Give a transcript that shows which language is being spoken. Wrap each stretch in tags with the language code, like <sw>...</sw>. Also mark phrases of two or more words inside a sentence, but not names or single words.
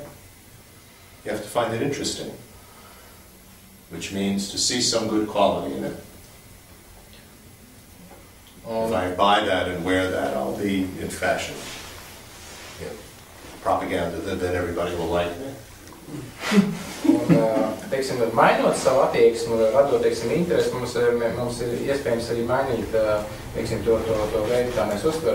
<en>You have to find it interesting, which means to see some good quality in it. If I buy that and wear that, I'll be in fashion. Propaganda, then everybody will like me.</en> <lv>Un, teiksim, mainot savu attieksmi, radot, teiksim, interesi, mums ir iespējams arī mainīt, teiksim, to veidu, kā mēs uztveram.</lv>